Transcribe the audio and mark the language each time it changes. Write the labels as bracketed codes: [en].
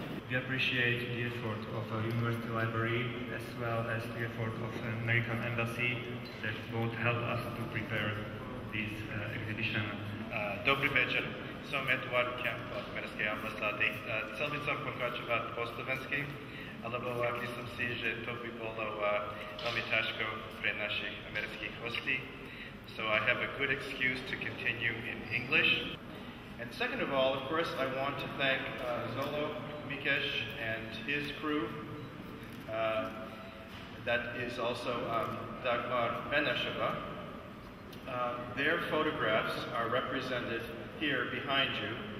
[en] We appreciate the effort of the University Library as well as the effort of the American Embassy that both helped us to prepare this exhibition. [sk] Dobrý večer, som Eduard Kemp od Americkej ambasády. Chcel by som pokračovať po slovensky, alebo myslím si, že to by bolo veľmi ťažko pre našich amerických hostí. [en] So I have a good excuse to continue in English. And second of all, of course, I want to thank Zolo Mikesh and his crew. That is also Dagmar Benešova. Their photographs are represented here behind you.